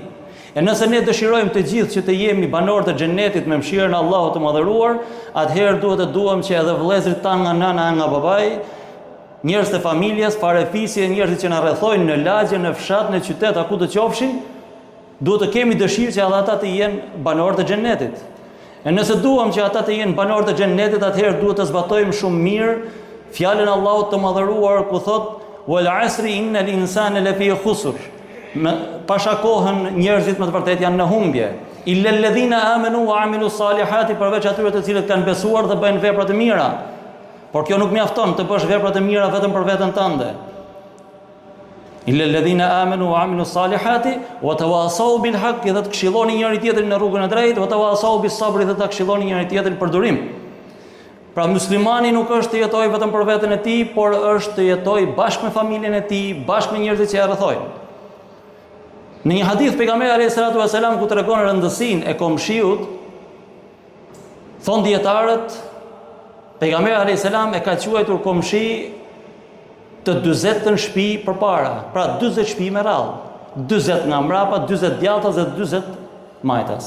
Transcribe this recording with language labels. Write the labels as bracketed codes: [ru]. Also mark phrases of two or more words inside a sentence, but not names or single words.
[sq] E nëse ne dëshirojmë të gjithë që të jemi banorë të xhenetit me mëshirën e Allahut të madhëruar, atëherë duhet të duam që edhe vëllezërit tanë nga nëna e nga babai, njerëz të familjes, farefisje, njerëzit që na rrethojnë në lagje, në fshat, në qytet, ku të qofshin, duhet të kemi dëshirë që edhe ata të jenë banorë të xhenetit. E nëse duam që ata të jenë banorë të xhenetit, atëherë duhet të zbatojmë shumë mirë fjalën e Allahut të madhëruar ku thot [ar] والعصر إن الإنسان لفي خسر. [sq] Pasha kohën njerëzit më të vërtet janë në humbje. [ar] إلا الذين آمنوا وعملوا الصالحات, [sq] përveç atyre të cilët kanë besuar dhe bëjnë vepra të mira. Por kjo nuk mjafton të bësh vepra të mira vetëm për veten tënde. [ar] إلا الذين آمنوا وعملوا الصالحات وتواصوا بالحق, [sq] dhe të këshilloni njëri tjetrin në rrugën e drejtë, [ar] وتواصوا بالصبر, [sq] dhe ta këshilloni njëri tjetrin për durim. Pra muslimani nuk është të jetojë vetëm për veten e tij, por është të jetojë bashkë me familjen e tij, bashkë me njerëzit që e rrethojnë. Në një hadith pejgamberi [ar] عليه الصلاة والسلام [sq] ku tregon rëndësinë e komshiut, thon dietarët, pejgamberi [ar] عليه السلام [sq] e ka quajtur komshi të 40 shtëpi përpara, pra 40 shtëpi me radhë, 40 nga mbrapa, 40 djathtas dhe 40 majtas.